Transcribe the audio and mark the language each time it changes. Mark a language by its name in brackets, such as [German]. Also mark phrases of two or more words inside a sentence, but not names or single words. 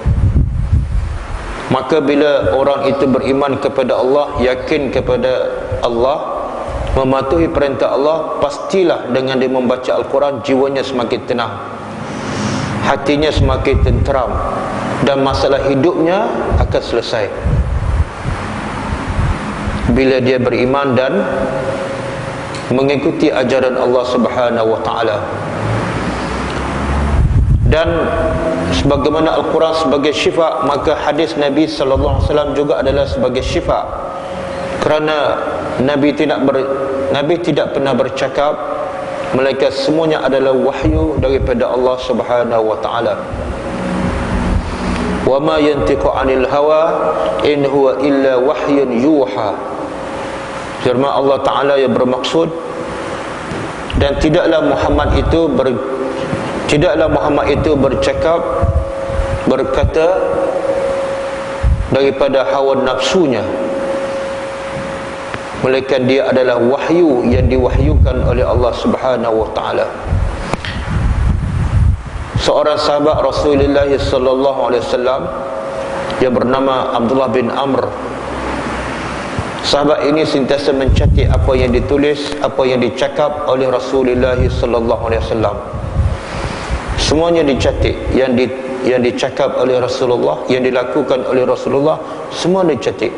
[Malay] Maka bila orang itu beriman kepada Allah, yakin kepada Allah, mematuhi perintah Allah, pastilah dengan dia membaca Al-Quran, jiwanya semakin tenang, hatinya semakin tenteram, dan masalah hidupnya akan selesai bila dia beriman dan mengikuti ajaran Allah [Arabic] سبحانه وتعالى. [Malay] Dan sebagaimana Al-Quran sebagai syifa, maka hadis Nabi [Arabic] صلى الله عليه وسلم [Malay] juga adalah sebagai syifa, kerana Nabi tidak pernah bercakap, melainkan semuanya adalah wahyu daripada Allah [Arabic] سبحانه وتعالى. وما ينطق عن الهوى إن هو إلا وحي يوحى. [Malay] Firman Allah Ta'ala yang bermaksud, dan tidaklah Muhammad itu berkata daripada hawa nafsunya, melainkan dia adalah wahyu yang diwahyukan oleh Allah [Arabic] سبحانه وتعالى. [Malay] Seorang sahabat Rasulullah [Arabic] صلى الله عليه وسلم [Malay] yang bernama Abdullah bin Amr, sahabat ini sentiasa mencatat apa yang ditulis, apa yang dicakap oleh Rasulullah [Arabic] صلى الله عليه وسلم. [Malay] Semuanya dicatat, yang dicakap oleh Rasulullah, yang dilakukan oleh Rasulullah, semua dicatat.